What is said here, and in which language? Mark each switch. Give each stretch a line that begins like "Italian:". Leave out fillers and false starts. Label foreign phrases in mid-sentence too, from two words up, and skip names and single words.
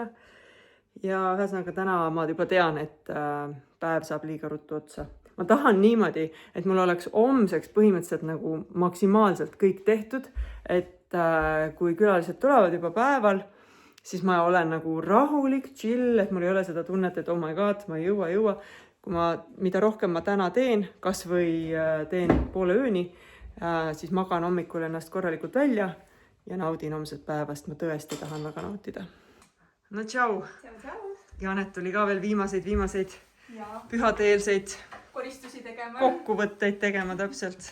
Estonian: Ja ühesõnaga täna ma juba tean, et päev saab liiga ruttu otsa. Ma tahan niimoodi, et mul oleks homseks põhimõtteliselt nagu maksimaalselt kõik tehtud. Et kui külalised tulevad juba päeval, siis ma olen nagu rahulik, chill, et mul ei ole seda tunnet, et
English: oh my god,
Estonian: ma ei jõua. Mida rohkem ma täna teen, kas või teen poole ööni, siis magan hommikul ennast korralikult välja ja naudin homset päevast. Ma tõesti tahan väga nautida. No tšau! Janet tuli ka veel viimaseid pühadeelseid kokkuvõtteid tegema täpselt.